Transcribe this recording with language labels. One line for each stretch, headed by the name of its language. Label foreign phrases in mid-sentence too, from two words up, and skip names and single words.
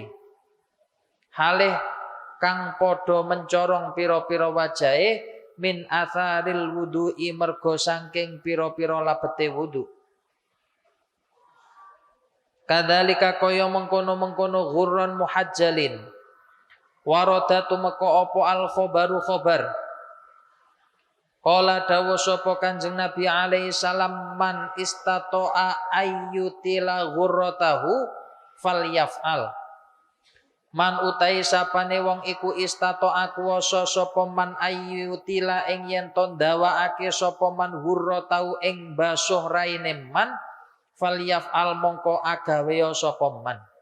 Javanese: Halih kang padha mencorong pira-pira wajahe
Arabic: من آثار الوضوء
Javanese: mergo saking pira-pira labete wudu. Kadzalika kaya mengkono-mengkono
Arabic: غرا محجلين.
Javanese: Warada tumeka apa
Arabic: الخبرُ
Javanese: khabar.
Arabic: Qala
Javanese: dawu sapa Kanjeng Nabi
Arabic: عليه السلام من استطاع أن يطيل غرته فليفعل.
Javanese: Man utai sapane wong iku istata'a kuwasa sapa man ayyutila ing yen to ndawaake sapa man ghurratahu ing basuh raine man falyaf'al mongko agawe sapa man.